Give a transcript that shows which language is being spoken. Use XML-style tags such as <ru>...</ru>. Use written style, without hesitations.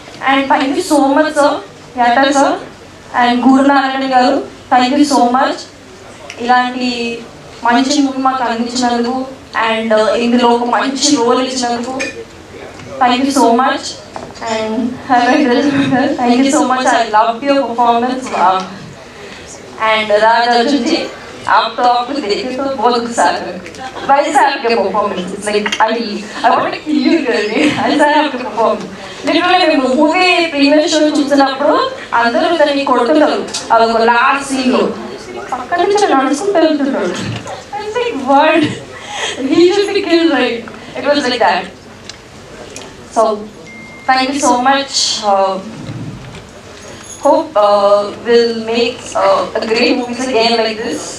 <en>And thank you so much sir, యాటర్ sir and Gurunarayana గారు. Thank you so much</en> <te>ఇలాంటి మంచి movie మాకు అందించినందుకు అండ్ ఇందులో ఒక మంచి రోల్ ఇచ్చినందుకు.</te> <en>Thank you so much. And thank you so much. I love your performance.</en> <hi>And राज अर्जुन जी, आप तो आपको देखे तो बहुत गुस्सा आ रहा है. वैसा आपके performance</hi> <en>It's like I want to kill you girl.</en> <hi>ऐसा है आपके परफॉर्मेंस.</hi> <te>लिटरली మేము మూవీ ప్రీమియర్ షో చూసినప్పుడు అందరూ దాన్ని కొడుతున్నారు. అది ఒక లాస్ట్ సీన్ లో పక్కన నుంచి నడుచుకుంటూ వెళ్తున్నాడు.</te> <en>I think word he should be killed, right? It was like that. So thank you so much. Hope we'll make a great movies again like this.</en>